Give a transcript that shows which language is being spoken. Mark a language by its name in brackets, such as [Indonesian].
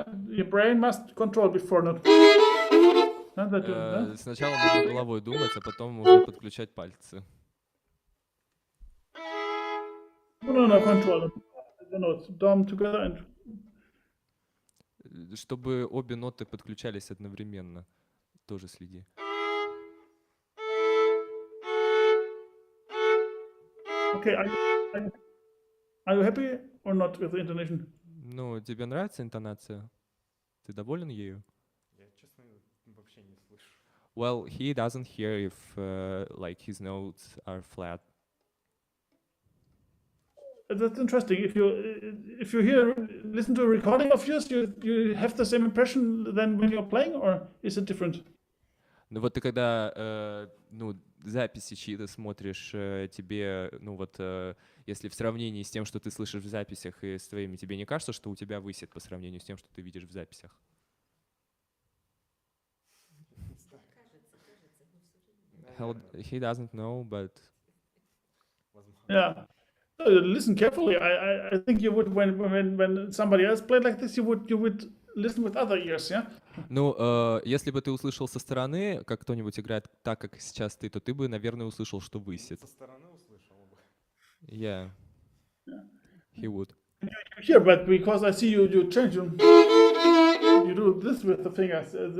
[English] Your brain must control before not. Not that you, huh? [Russian] Сначала нужно головой думать, а потом уже подключать пальцы. [English] No, control. No, thumb together and. [Russian] Чтобы обе ноты подключались одновременно. Тоже следи. [English] Okay, are you happy or not with the intonation? [Russian] Ну, тебе нравится интонация? Ты доволен ею? Я, честно, вообще не слышу. [English] Well, he doesn't hear if like his notes are flat. That's interesting. If you listen to a recording of yours, you have the same impression than when you're playing, or is it different? [Russian] Ну вот ты когда ну, записи чьи-то смотришь, тебе, ну вот, если в сравнении с тем, что ты слышишь в записях и с твоими, тебе не кажется, что у тебя высит по сравнению с тем, что ты видишь в записях? [English] He doesn't know, but... Yeah. So listen carefully. I think you would when somebody else played like this, you would listen with other ears, yeah. [Russian] Ну, если бы ты услышал со стороны, как кто-нибудь играет так, как сейчас ты, то ты бы, наверное, услышал, что высит. Со стороны услышал бы. [English] Yeah. He would. Here, but because I see you change you do this with the fingers.